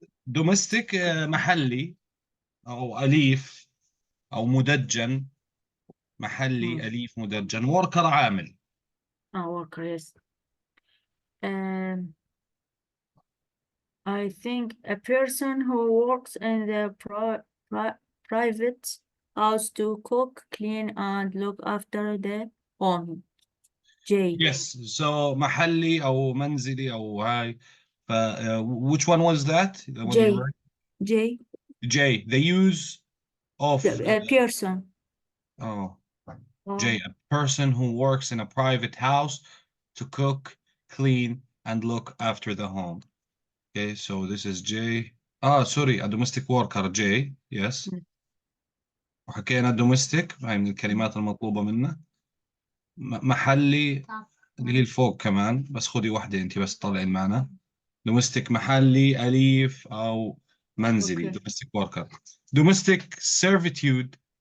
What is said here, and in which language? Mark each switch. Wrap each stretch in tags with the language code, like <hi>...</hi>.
<ar>Domestic محلي أو أليف أو مدجن. محلي أليف مدجن.</ar> <en>worker</en> <ar>عامل.</ar> <en>worker, yes. I think a person who works in the private house to cook, clean, and look after the home. J. Yes, so</en> <ar>محلي أو منزلي أو هاي.</ar> <en>Which one was that? The one you read? J. J. The use of a person. J. A person who works in a private house to cook, clean, and look after the home. Okay, so this is J. Sorry, a domestic worker J. Yes.</en> <ar>وحكينا domestic هاي من الكلمات المطلوبة منا. محلي اللي هي الفوق كمان، بس خذي واحدة انت بس طلعين معنا. domestic محلي أليف أو منزلي.</ar> <en>domestic worker. domestic servitude.</en>